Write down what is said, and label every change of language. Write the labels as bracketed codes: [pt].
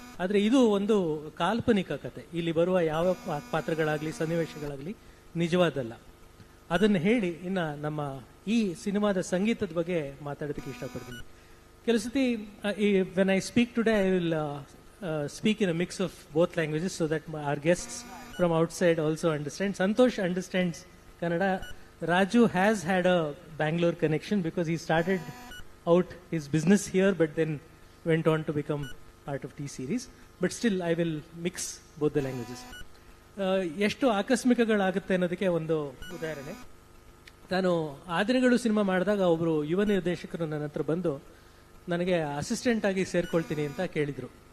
[kn] ಆದರೆ ಇದು ಒಂದು ಕಾಲ್ಪನಿಕ ಕತೆ. ಇಲ್ಲಿ ಬರುವ ಯಾವ ಪಾತ್ರಗಳಾಗಲಿ ಸನ್ನಿವೇಶಗಳಾಗಲಿ ನಿಜವಾದಲ್ಲ. ಅದನ್ನು ಹೇಳಿ ಇನ್ನು ನಮ್ಮ ಈ ಸಿನಿಮಾದ ಸಂಗೀತದ ಬಗ್ಗೆ ಮಾತಾಡೋದಕ್ಕೆ ಇಷ್ಟಪಡ್ತೀನಿ. ಕೆಲವು ಸತಿ [en] When I speak today I will speak in a mix of both languages so that our guests from outside also understand. Santosh understands Kannada. Raju has had a Bangalore connection because he started out his business here but then went on to become part of T-Series. But still, I will mix both the languages. [kn] ಎಷ್ಟು ಆಕಸ್ಮಿಕಗಳಾಗುತ್ತೆ ಅನ್ನೋದಕ್ಕೆ ಒಂದು ಉದಾಹರಣೆ. ನಾನು Aa Dinagalu cinema ಮಾಡಿದಾಗ ಒಬ್ಬರು ಯುವ ನಿರ್ದೇಶಕರು ನನ್ನ ಹತ್ರ ಬಂದು ನನಗೆ ಅಸಿಸ್ಟೆಂಟ್ ಆಗಿ ಸೇರ್ಕೊಳ್ತೀನಿ ಅಂತ ಕೇಳಿದರು.